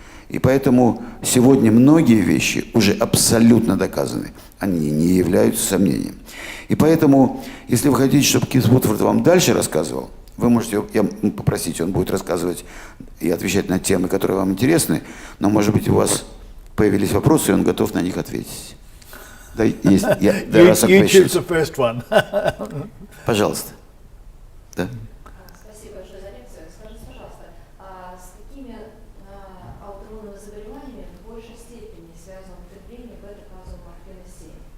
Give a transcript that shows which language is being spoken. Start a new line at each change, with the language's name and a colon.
Russian: И поэтому сегодня многие вещи уже абсолютно доказаны. Они не являются сомнением. И поэтому, если вы хотите, чтобы Кит Вудфорд вам дальше рассказывал, вы можете попросить, он будет рассказывать и отвечать на темы, которые вам интересны, но, может быть, у вас появились вопросы, и он готов на них ответить.
English: You choose the first one.
Russian: Пожалуйста. Да? Спасибо большое за лекцию. Скажите, пожалуйста, с какими аутоиммунными заболеваниями в большей степени связано употребление бета-казеиноморфина 7?